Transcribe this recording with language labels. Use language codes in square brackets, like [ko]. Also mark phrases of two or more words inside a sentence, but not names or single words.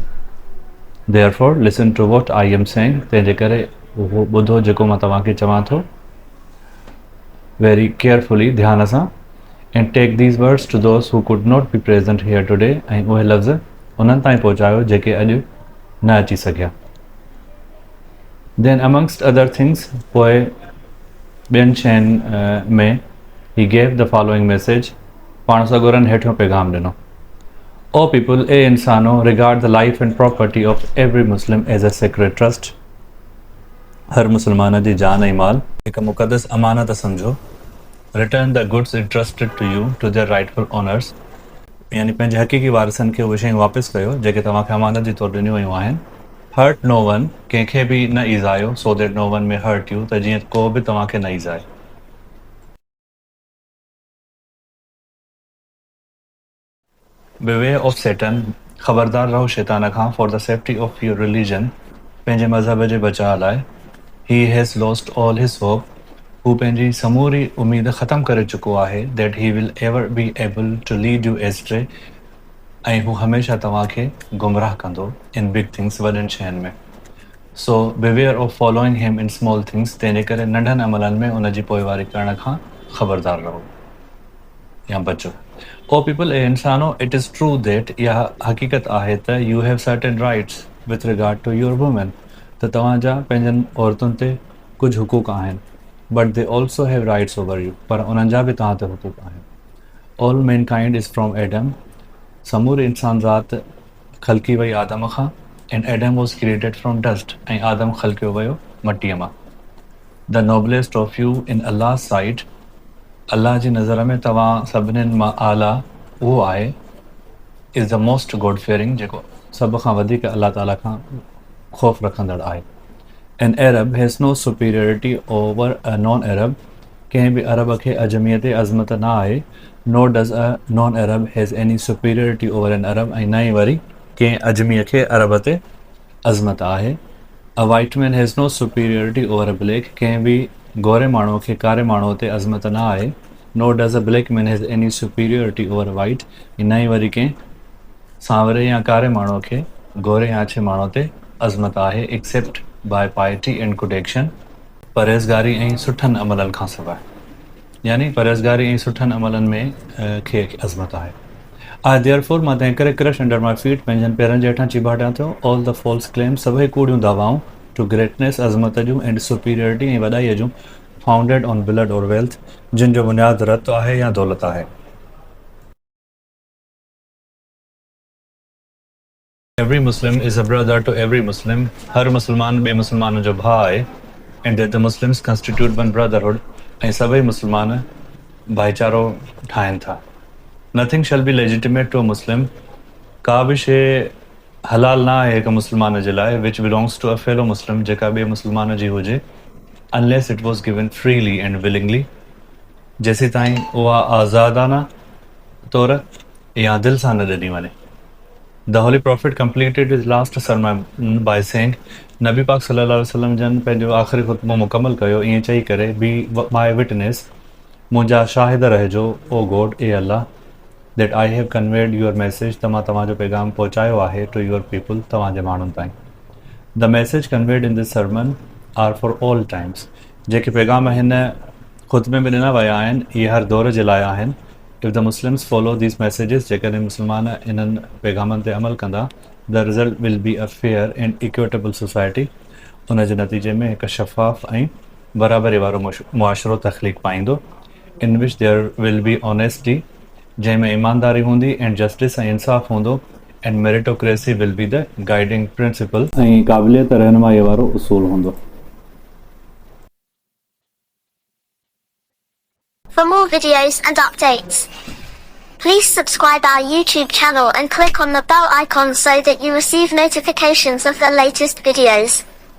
[en] Therefore listen to what I am saying, [sd] तंहिंजे करे उहो ॿुधो जेको मां तव्हांखे चवां थो [en] very carefully, [sd] ध्यान सां, [en] And take these words to those who could not be present here today, [sd] ऐं उहे लफ़्ज़ उन्हनि ताईं पहुचायो जेके अॼु न अची सघिया। [en] Then amongst other things, [sd] पोइ ॿियनि शयुनि में [en] he gave the following message, [sd] पाण सगुरनि हेठियों पैगाम ॾिनो। [en] O people, [sd] ए इंसानो, [en] Regard the life and property of every Muslim as a sacred trust, [sd] हर मुसलमान जी जान ऐं माल हिकु मुक़दस अमानत सम्झो। [en] Return the goods entrusted to you to their rightful owners, [sd] यानी पंहिंजे हक़ीक़ी वारसनि खे उहे शयूं वापसि कयो जेके तव्हांखे अमानत जी तौरु ॾिनियूं वयूं आहिनि। [en] Hurt no one, [sd] कंहिंखे बि न ईज़ायो, [en] so that no one may hurt you, [sd] त जीअं को बि तव्हांखे न ईज़ाए। [en] Beware of Satan, [sd] ख़बरदार रहो शैतान खां, [en] For the safety of your religion, [sd] पंहिंजे मज़हब जे बचाव लाइ। [en] He has lost all his hope, [sd] हू पंहिंजी समूरी उमेद ख़तमु करे चुको आहे। [en] that he will ever be able to lead you astray, [sd] ऐं हू हमेशह तव्हांखे गुमराह कंदो [en] in big things, [sd] वॾनि शयुनि में। [en] So beware of following him in small things, [sd] तंहिंजे करे नंढनि अमलनि में उन जी पोइवारी करण खां ख़बरदार रहो या बचो। [en] O people, [sd] ए इंसानो, [en] It is true that, [sd] इहा हक़ीक़त आहे त [en] you have certain rights with regard to your women, [sd] त तव्हांजा पंहिंजनि औरतुनि ते कुझु हुकूक आहिनि। [en] But they also have rights over you, [sd] पर उन्हनि जा बि तव्हां ते हुकूक आहिनि। [en] All mankind is from Adam, [sd] समूरी इंसान ज़ात ख़लकी वई आदम खां, [en] and Adam was created from dust, [sd] ऐं आदम ख़लकियो वियो मटीअ मां। [en] The noblest of you in Allah sight, [sd] अल्लाह जी नज़र में तव्हां सभिनीनि मां आला उहो आहे। [en] is the most God fearing, [sd] जेको सभ खां वधीक अल्लाह ताला खां ख़ौफ़ रखंदड़ आहे। [en] An Arab has no superiority over a non Arab, [sd] कंहिं बि अरब खे अजमीअ ते अज़मत न आहे। [en] Nor does a non Arab has any superiority over an Arab, [sd] ऐं न ई वरी कंहिं अजमीअ खे अरब ते अज़मत आहे। [en] A white man has no superiority over a black, [sd] कंहिं बि गोरे माण्हूअ खे कारे माण्हूअ ते अज़मत न आहे। [en] Nor does a black man has any superiority over white, [sd] न ई वरी कंहिं सांवरे या कारे माण्हूअ खे गोरे या अछे माण्हूअ ते अज़मत आहे, [en] except by piety and good action, [sd] परहेज़गारी ऐं सुठनि अमलनि खां सवाइ, यानी परहेज़गारी ऐं सुठनि अमलनि में खे अज़मत आहे। [en] I therefore, [sd] मां तंहिं करे [en] crush under my feet, [sd] पंहिंजनि पेरनि जे हेठां चिबाटियां थो, [en] All the false claims, [sd] सभई कूड़ियूं दावाऊं, [en] to greatness, [sd] अज़मत जूं, [en] and superiority [sd] ऐं वॾाईअ जूं, [en] founded on blood or wealth, [sd] जिन जो बुनियादु रत आहे या दौलत आहे। [en] Every Muslim is a brother to every Muslim, [sd] हर मुसलमान ॿिए मुसलमान जो भाउ आहे। [en] And that the Muslims constitute one brotherhood, [sd] ऐं सभई मुसलमान भाईचारो ठाहिनि था। [en] Nothing shall be legitimate to a Muslim, [sd] का बि शइ हलाल न आहे हिकु मुसलमान जे लाइ, [en] which belongs to a fellow Muslim, [sd] जेका ॿिए मुसलमान जी हुजे, [en] unless it was given freely and willingly, [sd] जेसीं ताईं उहा आज़ादाना तौर या दिलि सां न ॾिनी वञे। [en] The Holy Prophet completed his last sermon by saying, [sd] नबी पाक सल्लल्लाहु अलैहि वसल्लम जन पंहिंजो आख़िरी ख़ुतबो मुकमल कयो ईअं चई करे, [en] Be my witness, [sd] मुंहिंजा शाहिद रहिजो, [en] O God, [sd] ए अल्लाह, [en] that I have conveyed your message, [sd] त मां तव्हांजो पैगाम पहुचायो आहे [en] to your people, [sd] तव्हांजे माण्हुनि ताईं। [en] The message conveyed in this sermon are for all times, [sd] जेके पैगाम हिन ख़ुतबे में ॾिना विया आहिनि इहे हर दौर जे लाइ आहिनि। [en] If the Muslims follow these messages, [sd] जेकॾहिं मुसलमान इन्हनि पैगामनि ते अमल कंदा, [en] the result will be a fair and equitable society, [sd] उन जे नतीजे में हिकु शफ़ाफ़ ऐं बराबरी वारो मुआशिरो तख़लीक़ पाईंदो। [en] in which there will be honesty, [sd] जंहिंमें ईमानदारी हूंदी, [en] and justice [sd] ऐं इंसाफ़ हूंदो, [en] and meritocracy will be the guiding principle, [sd] ऐं क़ाबिलियत रहनुमाई वारो उसूल हूंदो। [en] For more videos and updates, please subscribe our YouTube channel and click on the bell icon so that you receive notifications of the latest videos.